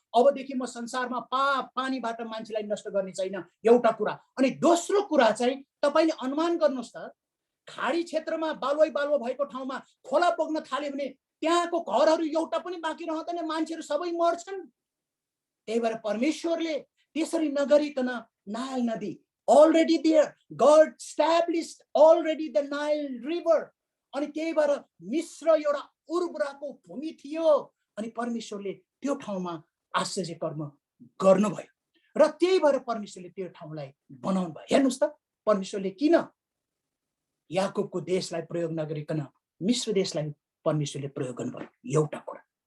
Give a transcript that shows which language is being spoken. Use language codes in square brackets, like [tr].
[ne] अबदेखि म संसारमा पानीबाट मान्छेलाई नष्ट गर्ने छैन, एउटा कुरा। अनि दोस्रो कुरा चाहिँ तपाईले अनुमान गर्नुहोस् त, खाडी क्षेत्रमा बालुवा बालुवा भएको ठाउँमा खोला बग्न थाल्यो भने त्यहाँको घरहरू एउटा पनि बाँकी रहँदैन, मान्छेहरू सबै मर्छन्। त्यही भएर परमेश्वरले त्यसरी नगरिकन नाइल नदी [en] already there, God established already the Nile river. [ne] अनि त्यही भएर मिस्र एउटा उर्वराको भूमि थियो अनि परमेश्वरले त्यो ठाउँमा आश्चर्य कर्म गर्नुभयो र त्यही भएर परमेश्वरले त्यो ठाउँलाई बनाउनु भयो। हेर्नुस् त, परमेश्वरले किन याकुबको देशलाई प्रयोग नगरिकन मिस्र देशलाई परमेश्वरले प्रयोग गर्नुभयो, एउटा कुरा।